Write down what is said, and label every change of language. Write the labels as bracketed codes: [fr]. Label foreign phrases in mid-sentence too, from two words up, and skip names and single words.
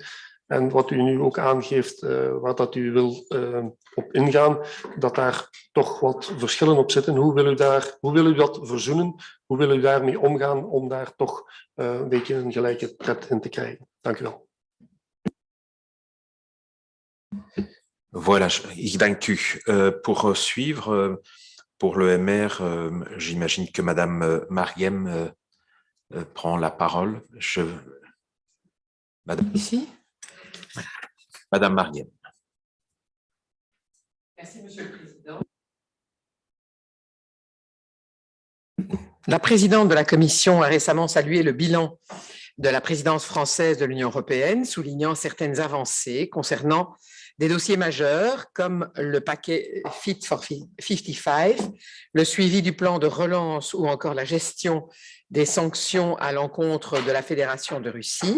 [nl] En wat u nu ook aangeeft, waar dat u wil op ingaan, dat daar toch wat verschillen op zitten. Hoe wil u dat verzoenen? Hoe wil u daarmee omgaan om daar toch een beetje een gelijke tred in te krijgen? Dank u wel. Voilà, ik dank u. [fr] Pour suivre, pour le MR, j'imagine que Madame Mariem prend la parole. Madame. Ici. Madame Mariem. Merci, Monsieur le Président. La présidente de la Commission a récemment salué le bilan de la présidence française de l'Union européenne, soulignant certaines avancées concernant des dossiers majeurs comme le paquet Fit for 55, le suivi du plan de relance ou encore la gestion des sanctions à l'encontre de la Fédération de Russie.